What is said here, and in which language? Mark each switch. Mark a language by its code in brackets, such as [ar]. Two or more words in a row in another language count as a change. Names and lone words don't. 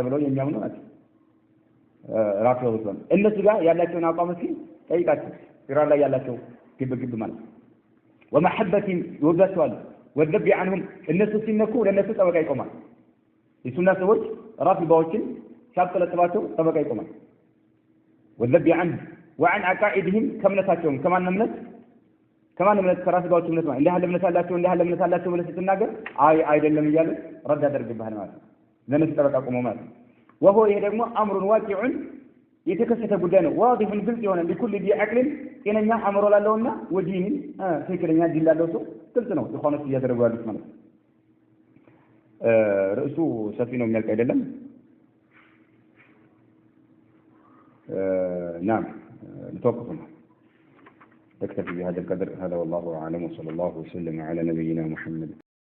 [am] ብለው የሚያምኑ ናቸው ራፊዳዎች ነው እነሱ ጋር ያላቸውን አቋም እስኪ ጠይቃችሁ ኢራን ላይ ያላቸው ግብ ማለት ወመሐበቲን ይወዳቸዋል [ar] وذب عنهم [am] እነሱ ሲነኩ ለነሱ ጠበቃ ይቆማል የሱና ሰዎች ራፊዳዎችን ሲያጠለጥባቸው ጠበቃ ይቆማል [ar] وذب عنه وعن عقائدهم [am] ከእምነታቸውም ከማን እምነት ከራፊዳዎች እምነት ማለት እንደ እምነት አላቸው ብለህ ስትናገር አይደለም እያሉ ረድ ያደርግብሃል ማለት ነው ለነሱ ጠበቃ ቆመው ማለት ነው وهو ይሄ ደግሞ [ar] أمر واقع [am] የተከሰተ ጉዳይ ነው واضح ግልጽ የሆነ [ar] لكل ذي عقل [am] ጤነኛ አእምሮ ላለውና ወዲን ትክክለኛ ዲን ላለው ሰው ግልጽ ነው ኢኽዋኖች እያደረጉ ያሉት ማለት ነው ርዕሱ ሰፊ ነው የሚያልቅ አይደለም [ar] نعم نتوقف نكتفي بهذا القدر هذا والله أعلم وصلى الله وسلم على نبينا محمد